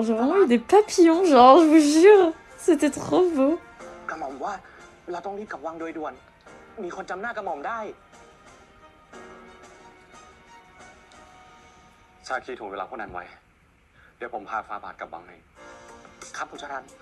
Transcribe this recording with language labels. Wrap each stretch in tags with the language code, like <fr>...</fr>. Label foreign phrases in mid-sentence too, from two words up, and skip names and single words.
<fr>J'ai vraiment eu des papillons, genre, je vous jure. C'était trop beau.</fr> <th>กระหม่อมว่าเราต้องรีบกลับวังโดยด่วน มีคนจำหน้ากระหม่อมได้ ชาคีถ่วงเวลาพวกนั้นไว้ เดี๋ยวผมพาฟาบาทกลับวังเอง ครับคุณชรัน</th>